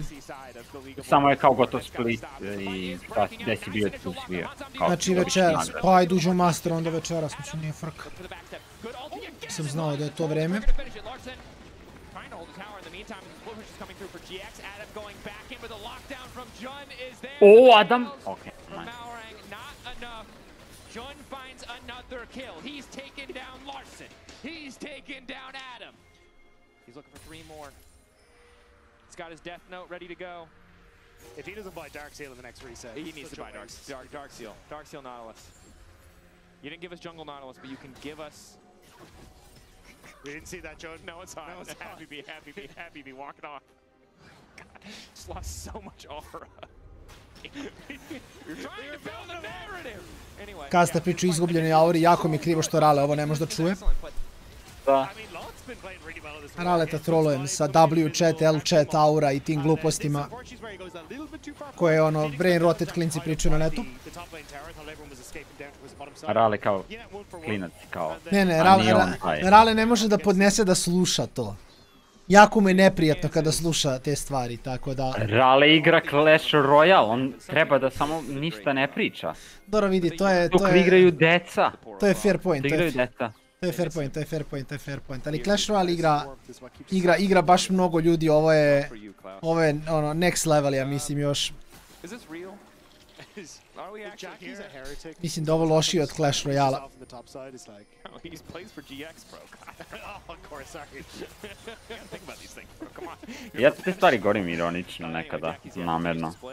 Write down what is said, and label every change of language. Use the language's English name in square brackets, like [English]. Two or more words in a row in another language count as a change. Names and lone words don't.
[Serbian] Samo je kao gotov Split i gdje si bio, tu si bio. Znači večeras, pa ajde uđemo Master, onda večeras, znači nije frka. Sam znao da je to vreme. O, Adam! Okej, [English] Jun finds another kill. He's taken down Larson. He's taken down Adam. He's looking for 3 more. He's got his death note ready to go. If he doesn't buy Dark Seal in the next reset, he needs to buy Dark Seal. Dark Seal Nautilus. You didn't give us Jungle Nautilus, but you can give us... We didn't see that, John. No, it's on. No, it's happy be, happy be, happy be. Walking off. God, just lost so much aura. You're trying to build a narrative. Anyway. [Serbian] Kad ste priču izgubljenoj auri, jako mi je krivo što Rale ovo ne može da čuje. Da. Raleta trolujem sa [English] W chat, L chat, [Serbian] aura i tim glupostima koje ono [English] brain rotet [Serbian] klinci pričaju na netu. Rale kao klinac, kao... Ne, Rale ne može da podnese da sluša to. Jako mu je neprijatno kada sluša te stvari, tako da... Rale igra Clash Royale, on treba da samo ništa ne priča. Dobro vidi, to je... Dok igraju deca. To je [English] fair point. [Serbian] To igraju deca. To je [English] fair point. [Serbian] Ali Clash Royale igra baš mnogo ljudi, ovo je ono [English] next level, [Serbian] ja mislim još. Mislim da ovo lošije od Clash Royale. Ja te stvari govorim ironično nekada, namerno.